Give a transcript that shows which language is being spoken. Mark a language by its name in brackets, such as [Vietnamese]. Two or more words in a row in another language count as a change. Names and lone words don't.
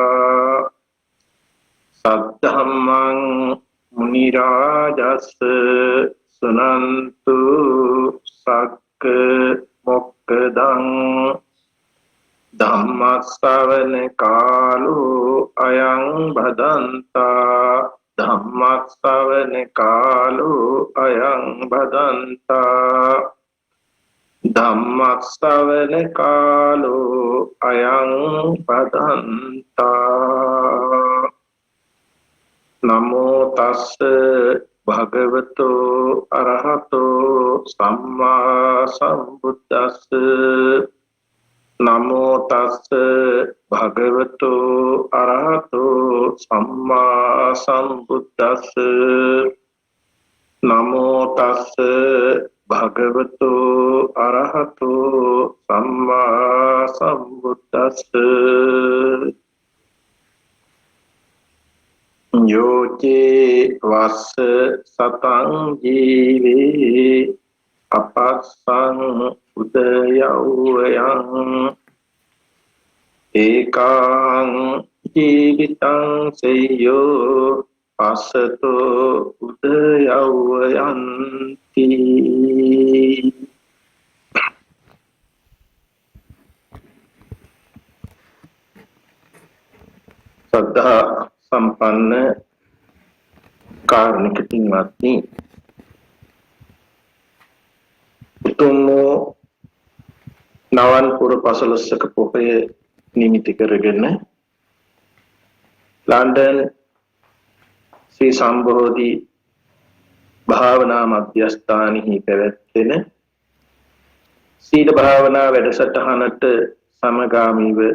[Pali] सद्धम्मं मुनिराजस् सुनन्तु सक्कमोक्खदं धम्मश्रवण कालो अयं भदन्ता धम्मश्रवण कालो अयं भदन्ता धम्मश्रवण कालो अयं भदन्ता नमो तस् भगवतो अरहतो सम्मा सम्बुद्दस्स नमो तस् भगवतो अरहतो सम्मा सम्बुद्दस्स नमो तस् भगवतो अरहतो सम्मा सम्बुद्दस्स योचे वस् सतं जीवे अपस्सं उदयौयं एकां जीवितं सेयो असतो उदयौयन्ति [Sinhala] ශ්‍රද්ධා සම්පන්න කාරුණික පින්වත්නි උතුම් නවන් පුර පසළොස්වක පොහොය නිමිති කරගෙන ලන්ඩන් ශ්‍රී සම්බෝධි භාවනා මධ්‍යස්ථානයේ පැවැත්වෙන සීල භාවනා වැඩසටහනට සමගාමීව